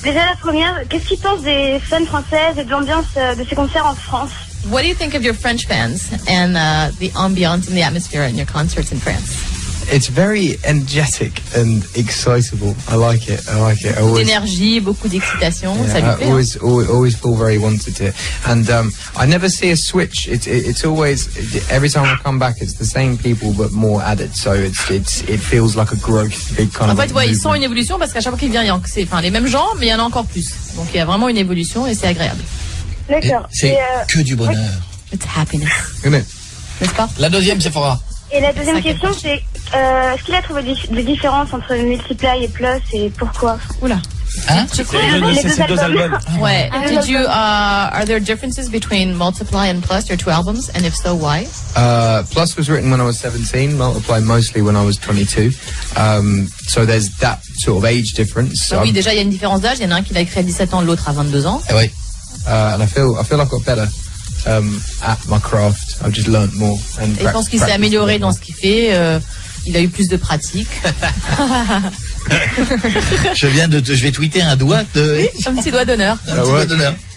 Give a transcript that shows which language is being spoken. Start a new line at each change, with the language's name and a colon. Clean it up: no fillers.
French: Déjà la première, qu'est-ce qu'il pense des scènes françaises et de l'ambiance de ses concerts en France?
English: What do you think of your French fans and the ambiance and the atmosphere in your concerts in France? It's very energetic and excitable. I like it.
French: Beaucoup d'énergie, beaucoup d'excitation. Ça lui plaît.
English: I always feel very wanted to. And I never see a switch. It's always every time I come back, it's the same people but more added. So it feels like a growth, big kind of.
French: En fait, ouais, ils sentent une évolution parce qu'à chaque fois qu'il vient, c'est les mêmes gens, mais il y en a encore plus. Donc il y a vraiment une évolution et c'est agréable. D'accord. C'est que du bonheur.
English: It's happiness.
French: N'est-ce pas? La deuxième, Sephora. Et la deuxième question, c'est est-ce qu'il a trouvé des différences entre Multiply et Plus et pourquoi? Oula. Hein? C'est ces deux albums. Ouais.
English: Did you, are there differences between Multiply and Plus, your two albums? And if so, why? Plus was written when I was 17, Multiply mostly when I was 22. So there's that sort of age difference.
French: Oui, déjà, il y a une différence d'âge. Il y en a un qui l'a écrit à 17 ans, l'autre à 22 ans. Oui.
English: And I feel I've got better at my craft. I've just learned more. And
French: Et je pense qu'il s'est amélioré dans ce qu'il fait. Il a eu plus de pratique. Je vais tweeter un doigt de... Oui, un petit doigt d'honneur. Un petit doigt d'honneur.